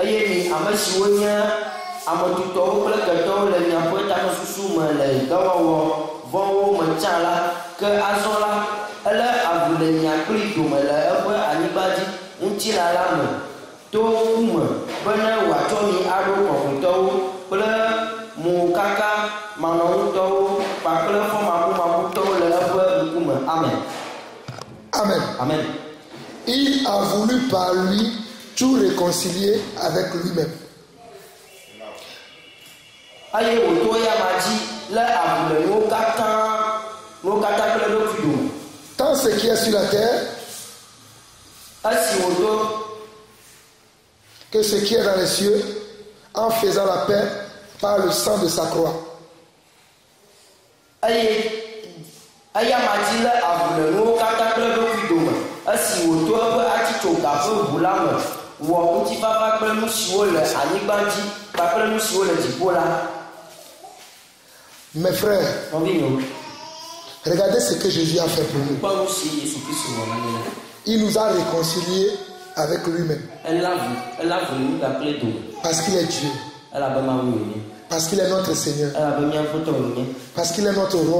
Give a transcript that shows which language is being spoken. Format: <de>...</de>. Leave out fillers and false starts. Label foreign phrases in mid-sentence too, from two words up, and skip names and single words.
<ee>mi ame siwo nye ametutɔwo kple ketɔwo le miaƒe tamesusu me le dɔwɔwɔ vɔwo me tsã la, ke azɔ la ele avu le miakpli dome le eƒe anyigba dzi ŋutilã la me to ŋkume bena wòatsɔ mi aɖo kɔkɔetɔwo kple mokaka manɔŋutɔwo kpakple fɔmakumabutɔwo le eƒe ŋkume. Amen. Amen. Amen.</ee> <fr>Il a voulu par lui tout réconcilier avec lui-même.</fr> <ee>Aye wòto ya ma dzi le avu le nuwo katã kple ɖokui dome.</ee> <fr>Tant ce qui est sur la terre</fr> <ee>esi wòto</ee> <fr>que ce qui est dans les cieux, en faisant la paix par le sang de sa croix.</fr> <ee>Eya ma dzi le avu le nuwo katã kple ɖokui dome esi wòto eƒe atitsoga ƒe ʋu la me wɔ ŋutifafa kple nu siwo le anyigba dzi kpakple nu siwo le dziƒo la.</ee> <fr>Mes frères, regardez ce que Jésus a fait pour nous. Il nous a réconciliés avec lui-même. Parce qu'il est Dieu. Parce qu'il est notre Seigneur. Parce qu'il est notre roi.</fr>